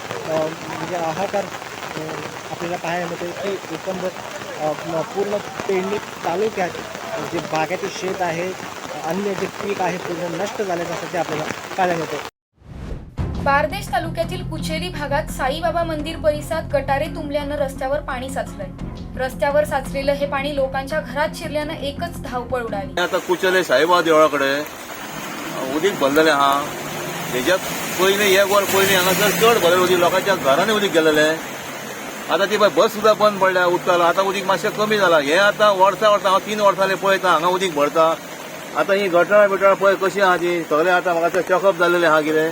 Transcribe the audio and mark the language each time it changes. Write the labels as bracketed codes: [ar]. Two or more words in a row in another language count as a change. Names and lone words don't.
[mr] म्हणजे हाहाकार आपल्याला पाहायला मिळते की एकंदर पूर्ण पेडणे तालुक्यात जे बागायती शेत आहे, अन्य जे पीक आहे पूर्ण नष्ट झाल्याचं सध्या आपल्याला पाहायला मिळतं. बारदेश तालुक्यातील कुचेली भागात साईबाबा मंदिर परिसरात गटारे तुंबल्यानं रस्त्यावर पाणी साचलंय. रस्त्यावर साचलेलं हे पाणी लोकांच्या घरात शिरल्यानं एकच धावपळ उडाली. [kok] आता कुचले साईबाबा देवळा कडेन उदीक भरलेलें आहा. तेज्या पयलीं एक वर पयलीं हांगासर चड भरलें उदीक, लोकांच्या घरांनी उदीक गेलेलें. आतां ती बस सुद्दां बंद पडल्या उदकाला. आतां उदीक मातशें कमी जालां. हें आतां वर्सां हांव 3 वर्सां पळयता हांगा उदीक भरता. आतां ही गटारां बिटारां पळय कशी आहा ती सगळें आतां म्हाका चॅकअप जाल्लेलें आहा कितें.